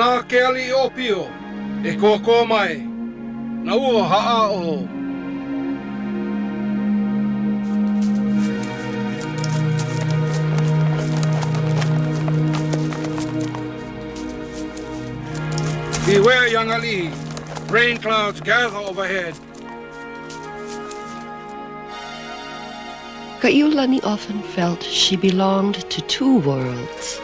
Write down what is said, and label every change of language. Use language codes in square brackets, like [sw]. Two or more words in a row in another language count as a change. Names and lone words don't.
[haw] ke ali o pio, e kōkō mai, na ua haa o. [en] Beware, young Ali. Rain clouds gather overhead. Kaiulani often felt she belonged to two worlds.